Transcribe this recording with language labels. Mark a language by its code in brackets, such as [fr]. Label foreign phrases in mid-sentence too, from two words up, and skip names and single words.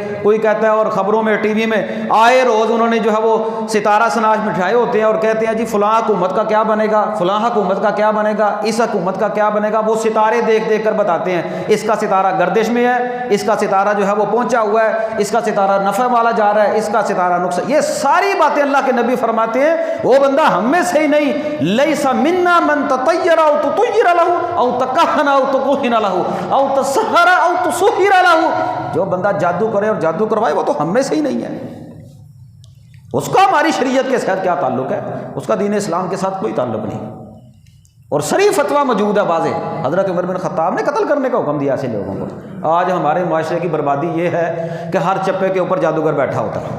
[ur] کوئی کہتا ہے، اور خبروں میں ٹی وی میں آئے روز انہوں نے جو ہے وہ ستارہ سناج بٹھائے ہوتے ہیں اور کہتے ہیں جی فلاں حکومت کا کیا بنے گا، فلاں حکومت کا کیا بنے گا، اس حکومت کا کیا بنے گا۔ وہ ستارے دیکھ دیکھ کر بتاتے ہیں اس کا ستارہ گردش میں ہے، اس کا ستارہ جو ہے وہ پہنچا ہوا ہے، اس کا ستارہ نفع والا جا رہا ہے، اس کا ستارہ نقصان۔ یہ ساری باتیں اللہ کے نبی فرماتے ہیں وہ بندہ ہم میں سے ہی نہیں، [ar] لیس منا من تطیر او تطیر له او تکہن او تکہن له او تسحر او تسحر له، [ur] جو بندہ جادو کرے اور جادو کروائے وہ تو ہم میں سے ہی نہیں ہے، اس کا ہماری شریعت کے ساتھ کیا تعلق ہے، اس کا دین اسلام کے ساتھ کوئی تعلق نہیں۔ اور صریح فتویٰ موجود ہے واضح، حضرت عمر بن خطاب نے قتل کرنے کا حکم دیا ایسے لوگوں کو۔ آج ہمارے معاشرے کی بربادی یہ ہے کہ ہر چپے کے اوپر جادوگر بیٹھا ہوتا ہے۔